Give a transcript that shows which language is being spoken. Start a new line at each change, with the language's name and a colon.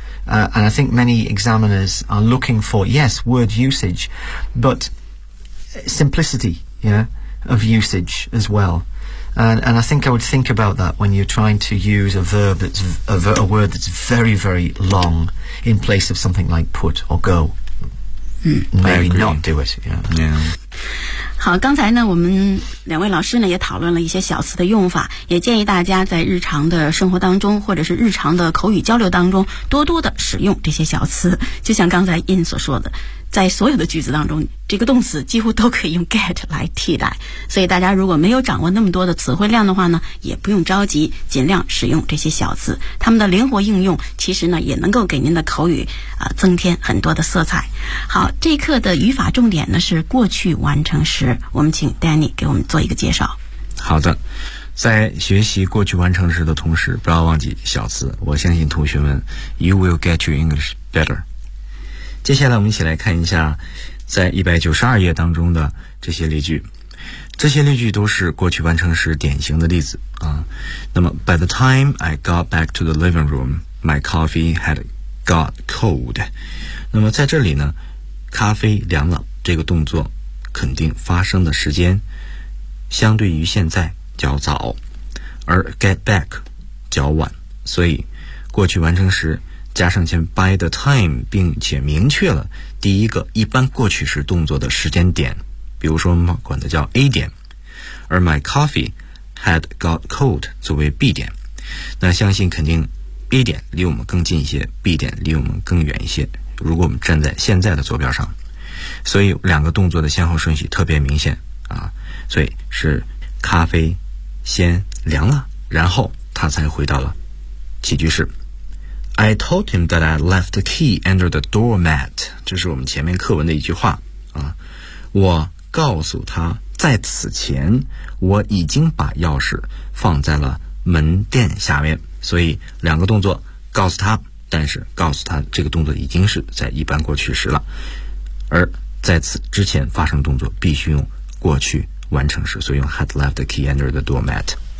English: And I think many examiners are looking for, yes, word usage, but simplicity, yeah, of usage as well. And I think I would think about that when you're trying to use a verb that's a word that's very, very long in place of something like put or go. Maybe not do it. Yeah.
Chinese: 好，刚才呢，我们两位老师呢也讨论了一些小词的用法，也建议大家在日常的生活当中或者是日常的口语交流当中多多的使用这些小词。就像刚才 In 所说的，在所有的句子当中，这个动词几乎都可以用 get 来替代，所以大家如果没有掌握那么多的词汇量的话呢，也不用着急，尽量使用这些小词，它们的灵活应用其实呢也能够给您的口语增添很多的色彩。好，这一课的语法重点呢是过去完成时，我们请 Danny 给我们做一个介绍。好的，在学习过去完成时的同时，不要忘记小词，我相信同学们
English: you will get your English better。
Chinese: 接下来我们一起来看一下在192页当中的这些例句，这些例句都是过去完成时典型的例子啊。那么
English: By the time I got back to the living room, my coffee had got cold.
Chinese: 那么在这里呢，咖啡凉了这个动作肯定发生的时间相对于现在较早，而 get back 较晚，所以过去完成时加上前 by the time， 并且明确了第一个一般过去时动作的时间点，比如说我们管的叫 A 点，而 my coffee had got cold 作为 B 点，那相信肯定 A 点离我们更近一些， B 点离我们更远一些，如果我们站在现在的坐标上，所以两个动作的先后顺序特别明显啊，所以是咖啡先凉了，然后他才回到了起居室。
English: I told him that I left the key under the doormat.
Chinese: 这是我们前面课文的一句话啊。我告诉他，在此前我已经把钥匙放在了门垫下面。所以两个动作，告诉他，但是告诉他这个动作已经是在一般过去时了，而在此之前发生动作必须用过去完成时，所以用
English: had left the key under the doormat.